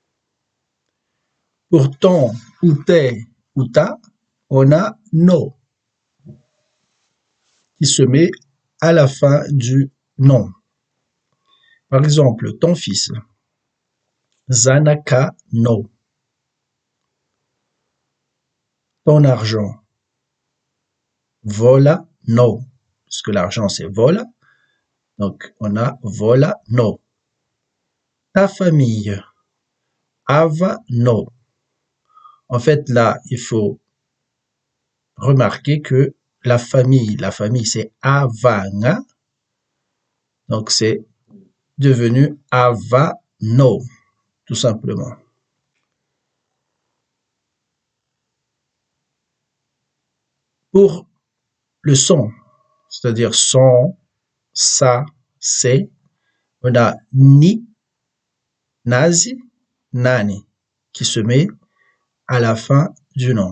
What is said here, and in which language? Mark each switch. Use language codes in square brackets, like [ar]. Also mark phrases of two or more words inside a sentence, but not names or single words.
[fr] Pour ton ou tes ou ta, on a no, qui se met à la fin du nom. Par exemple, ton fils, [mg] Zanaka no. [fr] Ton argent, [mg] vola no, [fr] parce que l'argent c'est vola, donc on a [mg] vola no. [fr] Ta famille, [mg] ava no. [fr] En fait là, il faut remarquer que la famille c'est avanga, donc c'est devenu [mg] ava no, [fr] tout simplement. Pour le son, c'est-à-dire son, ça, c'est, on a ni, nazi, nani, qui se met à la fin du nom.